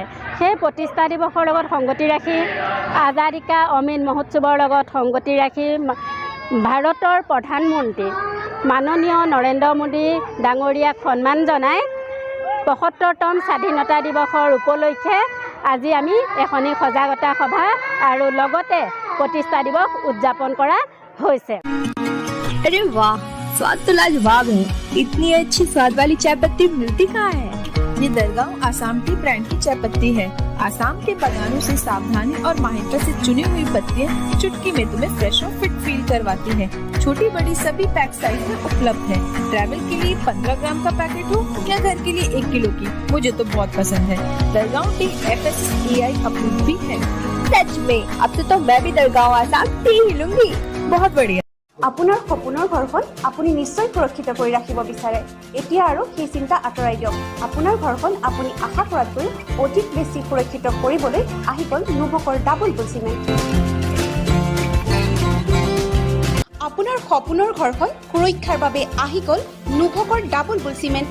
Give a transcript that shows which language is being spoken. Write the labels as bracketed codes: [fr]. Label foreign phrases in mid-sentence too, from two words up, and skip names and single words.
[as] সেই প্ৰতিষ্ঠা দিৱসৰ লগত সংগতি ৰাখি আজাদী কা অমৃত মহোৎসৱৰ লগত সংগতি ৰাখি ভাৰতৰ প্ৰধানমন্ত্ৰী মাননীয় নৰেন্দ্ৰ মোদী ডাঙৰীয়াক সন্মান জনাই ৭৫তম স্বাধীনতা দিৱসৰ উপলক্ষে আজি আমি এখনি সজাগতা সভা আৰু লগতে প্ৰতিষ্ঠা দিৱস উদযাপন কৰা হৈছে। [hi] अरे वाह, स्वाद तो लाजवाब है। इतनी अच्छी स्वाद वाली चाय पत्ती मिलती कहाँ है? ये दरगांव आसाम की ब्रांड की चाय पत्ती है। आसाम के बागानों से सावधानी और माहिरता से चुनी हुई पत्तियां चुटकी में तुम्हें फ्रेश और [en] fit feel [hi] करवाती हैं। छोटी बड़ी सभी [en] pack size [hi] में उपलब्ध है। ट्रैवल के लिए 15 ग्राम का पैकेट हो या घर के लिए 1 किलो की, मुझे तो बहुत पसंद है। दरगांव टी FSCI अप्रूव भी है। सच में अब तो मैं भी दरगांव आसाम टी ही लूंगी। बहुत बढ़िया। [as] আপোনাৰ সপোনৰ ঘৰখন আপুনি নিশ্চয় সুৰক্ষিত কৰি ৰাখিব বিচাৰে। এতিয়া আৰু সেই চিন্তা আঁতৰাই দিয়ক। আপোনাৰ ঘৰখন আপুনি আশা কৰাতকৈ অধিক বেছি সুৰক্ষিত কৰিবলৈ আহি গ'ল নুভকৰ ডাবল বুল চিমেণ্ট। আপোনাৰ সপোনৰ ঘৰখন সুৰক্ষাৰ বাবে আহি গ'ল নুভকৰ ডাবল বুল চিমেণ্ট।